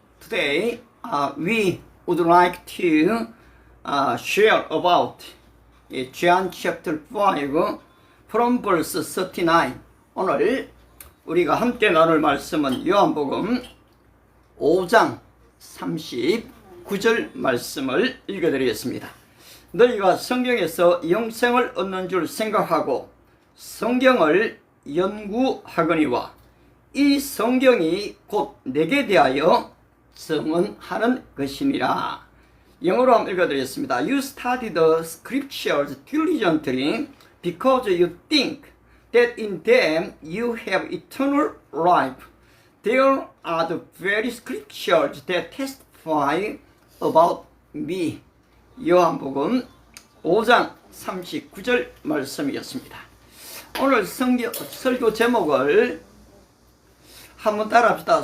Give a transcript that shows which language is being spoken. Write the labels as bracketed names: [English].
[English] Today we would like to share about John chapter 5 from verse 39. [Korean] 오늘 우리가 함께 나눌 말씀은 요한복음 5장 39절 말씀을 읽어드리겠습니다. 너희가 성경에서 영생을 얻는 줄 생각하고 성경을 연구하거니와 이 성경이 곧 내게 대하여 증언하는 것이니라. 영어로 한번 읽어드리겠습니다. [English] You study the scriptures diligently because you think that in them you have eternal life. There are the very scriptures that testify about me. [Korean] 요한복음 5장 39절 말씀이었습니다. 오늘 설교 제목을 한번 따라합시다.